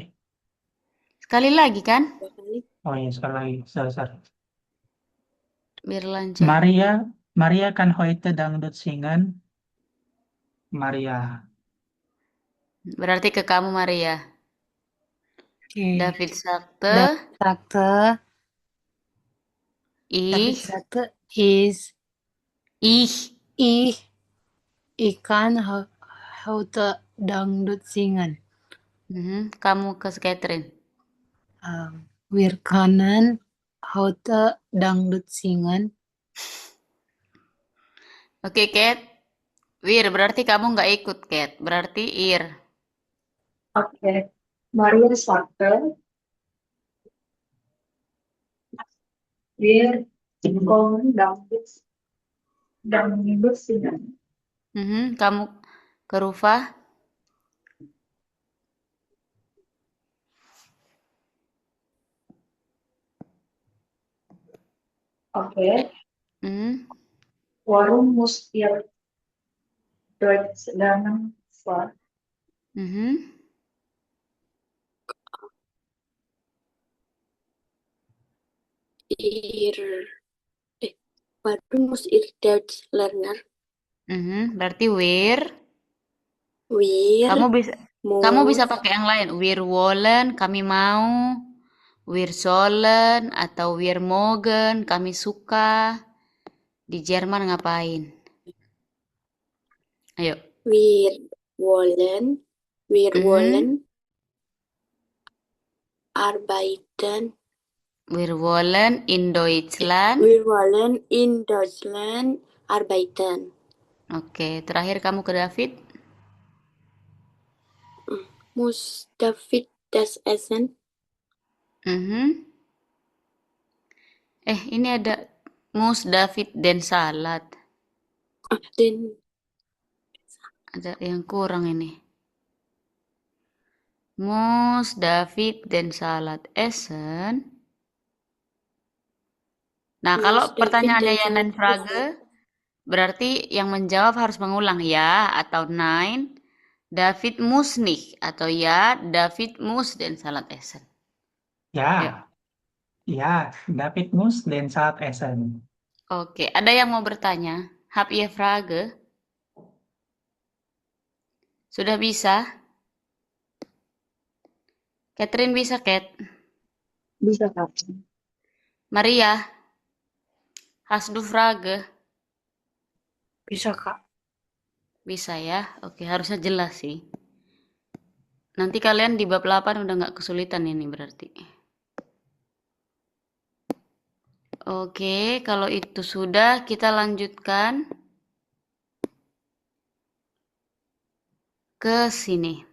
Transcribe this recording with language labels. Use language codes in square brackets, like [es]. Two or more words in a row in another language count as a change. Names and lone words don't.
[id] Sekali lagi kan? 2 kali. Oh iya, sekali lagi. Sorry. Biar lancar. [de] Maria kan heute dangdut singen. Maria. [id] Berarti ke kamu Maria. Oke. [de] David sagte, David sagte ich, is ich. ich kann heute Dangdut singen. [id] Kamu ke Catherine. [de] Wir können heute Dangdut singen. [id] Oke, Kat. Wir, berarti kamu nggak ikut, Kat. Berarti Ir. Oke. [de] Maria sagte, wir kommen Dangdut singen. [id] Kamu ke Rufa. Oke. [de] Warum muss ihr Deutsch lernen? Warum muss ihr Deutsch lernen? [id] Berarti wir. [de] Wir [id] Kamu bisa pakai yang lain. [de] Wir wollen, [id] kami mau. [de] Wir sollen atau wir mögen, [id] kami suka. Di Jerman ngapain? Ayo. [de] Wir wollen arbeiten. Wir wollen in Deutschland. Wir wollen in Deutschland arbeiten. [id] Oke, terakhir kamu ke David. [de] Muss David das essen? [id] Ini ada Mus, David, dan salad. Ada yang kurang ini. Mus, David, dan salad. Essen. Nah, kalau pertanyaannya ya dan Frage, berarti yang menjawab harus mengulang ya atau nein. [de] David muss nicht atau ya David muss den Salat essen. [id] Ya. Ya, [de] David muss den Salat essen. [id] Oke, ada yang mau bertanya? [de] Habt ihr Frage? [id] Sudah bisa? Catherine bisa, Kat? Bisa, Kak. [de] Maria, hast du Frage? [id] Bisa, Kak. Bisa ya? Oke, harusnya jelas sih. Nanti kalian di bab 8 udah nggak kesulitan ini berarti. Oke, kalau itu sudah, kita lanjutkan ke sini.